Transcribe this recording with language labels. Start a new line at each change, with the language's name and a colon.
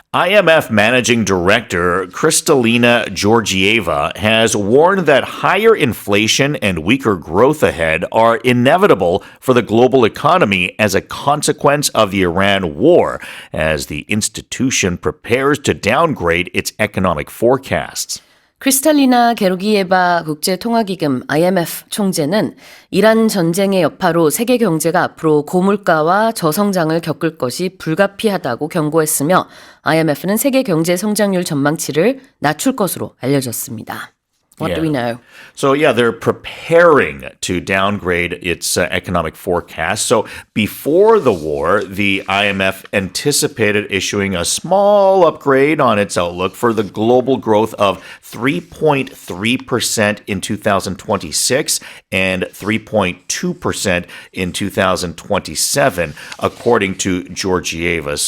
English: IMF Managing Director Kristalina Georgieva has warned that higher inflation and weaker growth ahead are inevitable for the global economy as a consequence of the Iran war, as the institution prepares to downgrade its economic forecasts.
Korean: 크리스탈리나 게로기예바 국제통화기금 IMF 총재는 이란 전쟁의 여파로 세계 경제가 앞으로 고물가와 저성장을 겪을 것이 불가피하다고 경고했으며 IMF는 세계 경제 성장률 전망치를 낮출 것으로 알려졌습니다.
English: What do we know? So, they're preparing to downgrade its economic forecast. So, before the war, the IMF anticipated issuing a small upgrade on its outlook for the global growth of 3.3% in 2026 and 3.2% in 2027, according to Georgieva.